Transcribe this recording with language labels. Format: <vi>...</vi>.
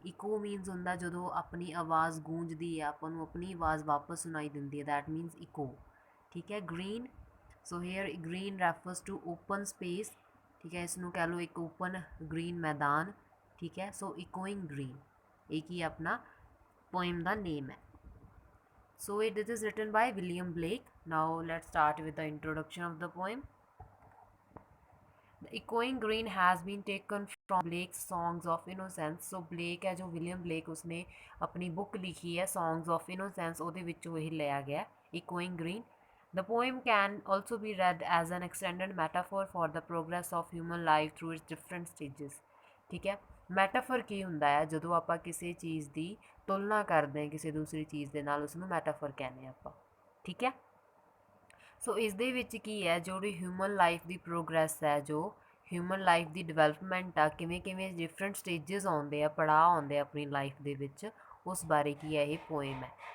<en>Echo means</en> <pa>ਹੁੰਦਾ ਜਦੋਂ ਆਪਣੀ ਆਵਾਜ਼ ਗੂੰਜਦੀ ਹੈ, ਆਪਾਂ ਨੂੰ ਆਪਣੀ ਆਵਾਜ਼ ਵਾਪਸ ਸੁਣਾਈ ਦਿੰਦੀ ਹੈ,</pa> <en>that means echo.</en> <pa>ਠੀਕ ਹੈ, green.</pa> <en>So here green refers to open space.</en> <pa>ਠੀਕ ਹੈ, ਇਸ ਨੂੰ ਕਹਿ ਲਓ ਇੱਕ open green ਮੈਦਾਨ. ਠੀਕ ਹੈ, so echoing green ਇਹ ਕੀ ਆਪਣਾ poem ਦਾ name ਹੈ.</pa> <en>So this is written by William Blake. Now let's start with the introduction of the poem. The Echoing Green has been taken from Blake's Songs of Innocence.</en> <hi>So Blake है जो William Blake उसने अपनी book लिखी है Songs of Innocence</hi> <pa>ਉਹਦੇ ਵਿੱਚੋਂ ਇਹ ਲਿਆ ਗਿਆ</pa> <hi>Echoing Green.</hi> <en>The poem can also be read as an extended metaphor for the progress of human life through its different stages.</en> <pa>ਠੀਕ ਹੈ, ਮੈਟਾਫਰ ਕੀ ਹੁੰਦਾ ਹੈ? ਜਦੋਂ ਆਪਾਂ ਕਿਸੇ ਚੀਜ਼ ਦੀ ਤੁਲਨਾ ਕਰਦੇ ਹਾਂ ਕਿਸੇ ਦੂਸਰੀ ਚੀਜ਼ ਦੇ ਨਾਲ, ਉਸਨੂੰ ਮੈਟਾਫਰ ਕਹਿੰਦੇ ਹਾਂ ਆਪਾਂ. ਠੀਕ ਹੈ, ਸੋ ਇਸ ਦੇ ਵਿੱਚ ਕੀ ਹੈ, ਜਿਹੜੀ ਹਿਊਮਨ ਲਾਈਫ ਦੀ ਪ੍ਰੋਗਰੈਸ ਹੈ, ਜੋ ਹਿਊਮਨ ਲਾਈਫ ਦੀ ਡਿਵੈਲਪਮੈਂਟ ਆ, ਕਿਵੇਂ ਕਿਵੇਂ ਡਿਫਰੈਂਟ ਸਟੇਜਸ ਆਉਂਦੇ ਆ, ਪੜਾਅ ਆਉਂਦੇ ਆ ਆਪਣੀ ਲਾਈਫ ਦੇ ਵਿੱਚ, ਉਸ ਬਾਰੇ ਕੀ ਹੈ ਇਹ ਪੋਇਮ ਹੈ.</pa>